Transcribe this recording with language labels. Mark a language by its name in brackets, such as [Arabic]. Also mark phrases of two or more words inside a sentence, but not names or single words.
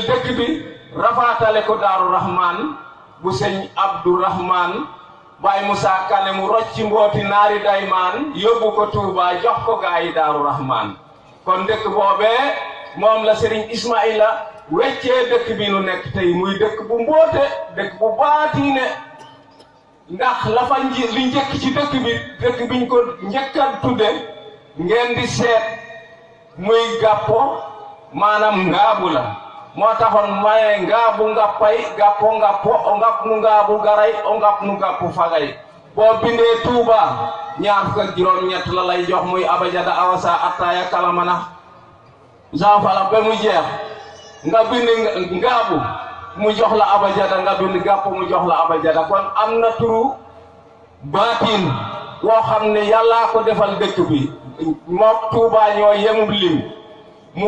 [Wolof] dëkk bi rafaatale ko Daaru Rahman bu sëñ Abdou Rahman Baay Musaa Kane mu rocci mbooti naari daymaan yóbbu ko Tuuba jox ko gaa yi Daaru Rahman kon dëkk boobee moom la Serigne Ismaila weccee dëkk bi nu nekk tey muy dëkk bu mboote dëkk bu baatiine ndax la fa li njëkk ci dëkk biñ ko njëkkat tudde ngeen di seet muy gàppo maanaam ngaabu la moo taxoon maye ngaabu ngappay gàppo ngappo o ngap nu ngaabu garay o ngap nu gàppu fagay boo bindee Tuuba ñaar fukk ak juróom-ñett la lay jox muy abajada awasa attaya kalamana janfala ba mu jeex nga bind ngaabu mu jox la abajada nga bind gàppo mu jox la abajada kon am na turu baatin woo xam ne yàllaa ko defal dëkk bi mook Tuuba ñoo yemub lim mu